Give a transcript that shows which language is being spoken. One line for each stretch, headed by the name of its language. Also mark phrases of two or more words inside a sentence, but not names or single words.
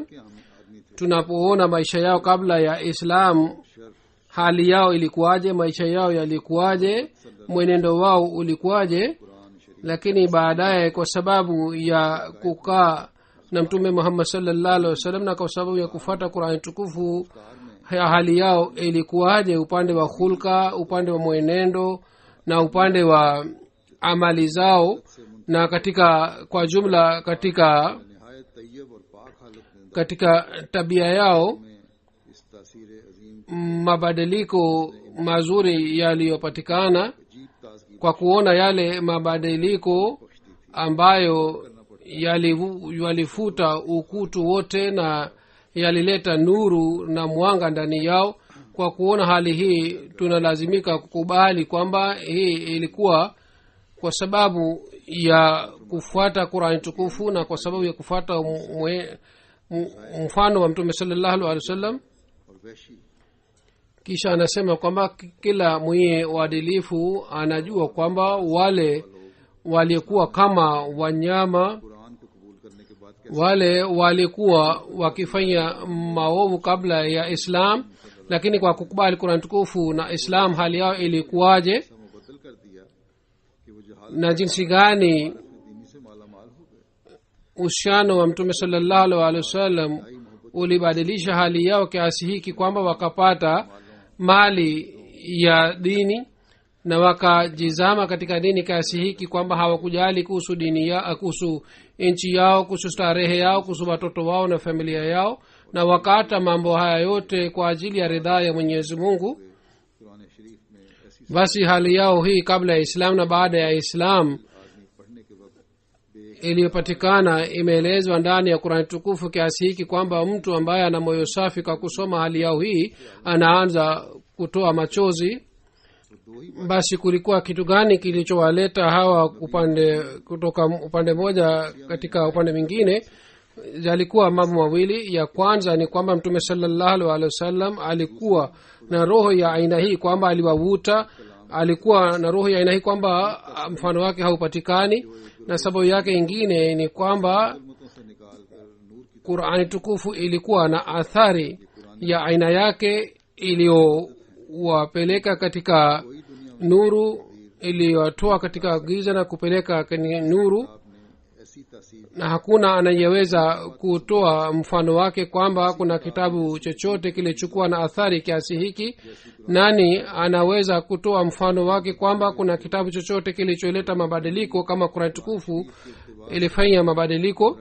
Swahili: Tunapoona maisha yao kabla ya Islam, hali yao ilikuwaje, maisha yao yalikuwaje, mwenendo wao ulikuwaje, lakini baadaye kwa sababu ya kukaa na Mtume Muhammad
Arabic: صلى الله عليه وسلم
Swahili: na kwa sababu ya kufuata Qur'an tukufu, hali yao ilikuwaje upande wa hulka, upande wa mwenendo na upande wa amali zao na katika kwa jumla katika
Urdu: نہایت طیب اور پاک حالت میں
Swahili: katika tabia yao
Urdu: میں اس تاثیر عظیم
Swahili: mabadiliko mazuri yaliyopatikana
Urdu: عجیب تازگی
Swahili: kwa kuona yale mabadiliko ambayo yalifuta ukutu wote na yalileta nuru na mwanga ndani yao. Kwa kuona hali hii tunalazimika kukubali kwamba hii ilikuwa kwa sababu ya kufuata Qur'ani tukufu na kwa sababu ya kufuata mfano wa mtume
Arabic: صلى الله عليه وسلم.
Urdu: اور وحشی
Swahili: Kisha anasema kwamba kila mwenye uadilifu anajua kwamba wale walikuwa kama wanyama,
Urdu: قرآن کو قبول کرنے کے بعد کیسے
Swahili: wale walikuwa wakifanya maovu kabla ya Islam, lakini kwa kukubali Qur'an tukufu na Islam hali yao ilikuwaje
Urdu: مبدل کر دیا کہ وہ جہال
Swahili: na jinsi gani
Urdu: دینی سے مالا مال ہو گئے.
Swahili: uhusiano wa mtume
Arabic: صلى الله عليه وسلم
Swahili: ulibadilisha hali yao kiasi hiki kwamba wakapata mali ya dini na wakajizama katika dini kiasi hiki kwamba hawakujali kuhusu dini ya kuhusu nchi yao, kuhusu starehe yao, kuhusu watoto wao na familia yao, na wakata mambo haya yote kwa ajili ya ridhaa ya Mwenyezi Mungu.
Urdu: قرآن شریف میں ایسی
Swahili: Basi hali yao hii kabla ya Islam na baada ya Islam
Urdu: آدمی پڑھنے کے وقت
Swahili: iliyopatikana imeelezwa ndani ya Qur'an tukufu kiasi hiki kwamba mtu ambaye ana moyo safi kwa kusoma hali yao hii anaanza kutoa machozi. Basi kulikuwa kitu gani kilichowaleta hawa kutoka upande moja katika upande mwingine? Yalikuwa mambo mawili. Ya kwanza ni kwamba mtume
Arabic: صلى الله عليه وسلم
Swahili: alikuwa na roho ya aina hii kwamba aliwavuta, alikuwa na roho ya aina hii kwamba mfano wake haupatikani, na sababu yake ingine ni kwamba
Urdu: امتوں سے نکال کر نور کی
Swahili: Qur'ani tukufu ilikuwa na athari ya aina yake iliyowapeleka katika nuru, iliyotoa katika giza na kupeleka kwenye nuru,
Urdu: آپ نے ایسی تاثیر
Swahili: na hakuna anayeweza kutoa mfano wake kwamba kuna kitabu chochote kilichukua na athari kiasi hiki. Nani anaweza kutoa mfano wake kwamba kuna kitabu chochote kilicholeta mabadiliko kama Qur'an tukufu ilifanya mabadiliko?